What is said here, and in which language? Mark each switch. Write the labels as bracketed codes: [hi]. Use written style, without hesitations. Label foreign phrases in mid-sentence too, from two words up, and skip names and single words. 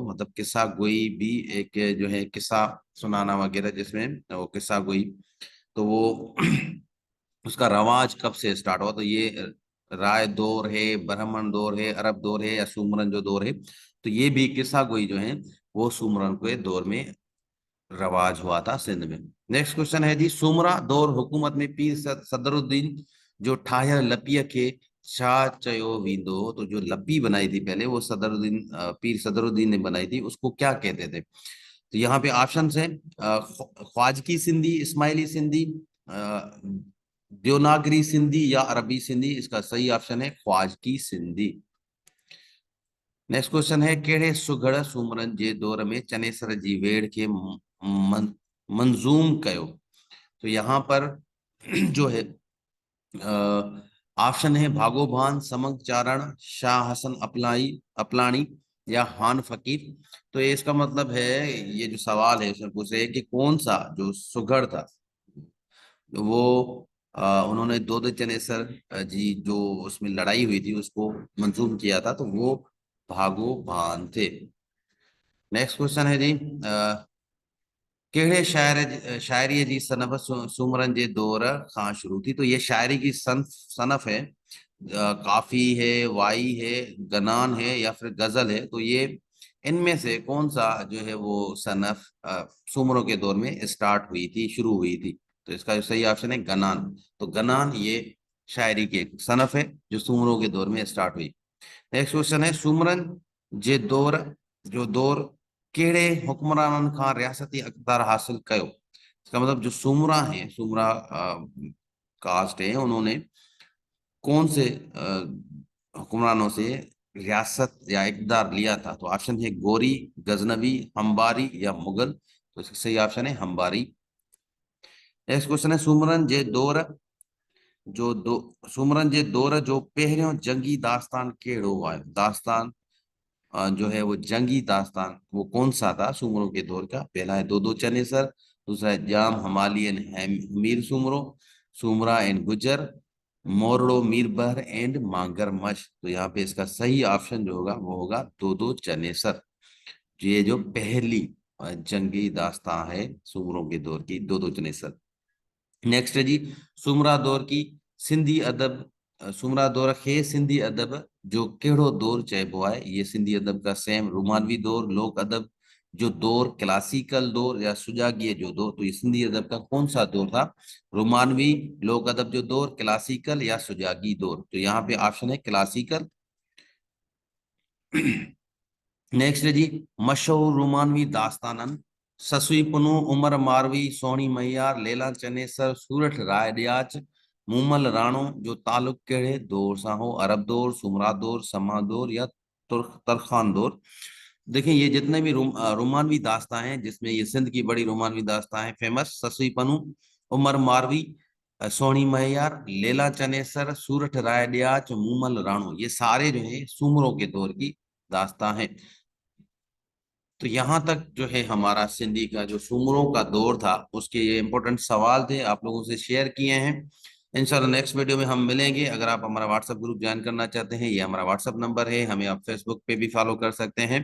[ur] مطلب قصہ گوئی بھی ایک جو ہے قصہ سنانا وغیرہ جس میں وہ قصہ گوئی، تو وہ اس کا رواج کب سے اسٹارٹ ہوا. تو یہ رائے دور ہے، برہمن دور ہے، عرب دور ہے، یا سومرن جو دور ہے. تو یہ بھی قصہ گوئی جو ہے وہ سومرن کے دور میں رواج ہوا تھا سندھ میں. [en] next question [ur] ہے جی, [sd] सुमरा दौर हुकूमत में पीर सदरुद्दीन जो ठाहियल लपीअ खे छा चयो वींदो। [ur] تو جو لپی بنائی تھی پہلے وہ پیر صدرالدین نے بنائی تھی، اس کو کیا کہتے تھے. تو یہاں پہ آپشن ہے خواجکی سندھی، اسماعیلی سندھی، اَ، دیوناگری سندھی، یا عربی سندھی. اس کا صحیح آپشن ہے خواجکی سندھی. [en] next question [ur] ہے, [sd] कहिड़े सुघड़ सूमरन जे दौर में चनेसर जी वेड़ के मंजूम कयो। [ur] تو یہاں پر جو ہے آپشن ہے بھاگوبھان، سمنگ چارن، شاہ حسن اپلانی، یا ہان فقیر. تو یہ اس کا مطلب ہے، یہ جو سوال ہے اس میں پوچھے کہ کون سا جو سگھڑ تھا وہ انہوں نے دو دو چنیسر جی جو اس میں لڑائی ہوئی تھی اس کو منظوم کیا تھا، تو وہ بھاگوبھان تھے. [en] next question [ur] ہے جی, [sd] कहिड़े शायरीअ जी सनफ़ सूमरन जे दौर खां शुरू थी। [ur] تو یہ شاعری کی صنف ہے، کافی ہے، وائی ہے، گنان ہے، یا پھر غزل ہے. تو یہ ان میں سے کون سا جو ہے وہ صنف سومروں کے دور میں اسٹارٹ ہوئی تھی، شروع ہوئی تھی. تو اس کا جو صحیح آپشن ہے گنان۔ تو گنان یہ شاعری کی ایک صنف ہے جو سومروں کے دور میں اسٹارٹ ہوئی. [en] next question [ur] ہے, [sd] सुमरन जे दौर जो दौर कहिड़े हुक्मराननि खां रियासती इक़्तिदार हासिल कयो। [ur] اس کا مطلب جو سومرا ہے، سومرا کاسٹ ہے، انہوں نے کون سے حکمرانوں سے ریاست یا اقتدار لیا تھا. تو آپشن ہے غوری، غزنوی، انباری، یا مغل. تو اس کا صحیح آپشن ہے انباری. [en] next question [ur] ہے, [sd] सुमरन जे दौर जो पहिरियों जंगी दास्तान कहिड़ो आहे। [ur] داستان جو ہے وہ جنگی داستان وہ کون سا تھا سومروں کے دور کا. پہلا ہے دو دو چنیسر، دوسرا ہے جام ہمالین ہمیر سومرو، سومرا اینڈ گجر، موردو میربر اینڈ مانگرمچ. تو یہاں پہ اس کا صحیح آپشن جو ہوگا وہ ہوگا دو دو چنیسر. یہ جو پہلی جنگی داستاں ہے سومروں کے دور کی، دو دو چنیسر. نیکسٹ ہے جی، سومرا دور کی سندھی ادب, [sd] सुमरा दौर खे सिंधी अदब जो केड़ो दौर चइबो आहे। [ur] یہ سندھی ادب کا سیم رومانوی دور, [sd] लोक अदब जो दौर, [ur] کلاسیکل دور یا [sd] सुजागीय जो दौर। [ur] تو یہ سندھی ادب کا کون سا دور تھا؟ رومانوی, [sd] लोक अदब जो दौर, [ur] کلاسیکل یا سجاگی دور. تو یہاں پہ آپشن ہے کلاسیکل. [sd] नेक्स्ट है जी, मशहूर रोमानवी दास्तानन ससुई पुनु, उमर मारवी, सोनी मैयार, लैला चनेसर, सूरठ रायडियाच, मूमल राणो जो तालुक केड़े दौर सां हो? अरब दौर, सुमरा दौर, समा दौर या तुर्क तरखान दौर। [ur] دیکھیے یہ جتنے بھی رومانوی داستاں ہیں، جس میں یہ سندھ کی بڑی رومانوی داستاں ہیں فیمس, ससुई पनु, उमर मारवी, सोनी मैयार, लैला चनेसर, सूरठ रायडियाच, मूमल राणो, یہ سارے جو ہے سومروں کے دور کی داستاں ہیں. تو یہاں تک جو ہے ہمارا سندھی کا جو سومروں کا دور تھا اس کے یہ امپورٹنٹ سوال تھے، آپ لوگوں سے شیئر کیے ہیں. ان شاء اللہ [en] next video [ur] میں ہم ملیں گے۔ اگر آپ ہمارا واٹس ایپ [en] group join [ur] کرنا چاہتے ہیں، یہ ہمارا واٹس ایپ نمبر ہے، ہمیں آپ فیس بک پہ بھی فالو کر سکتے ہیں.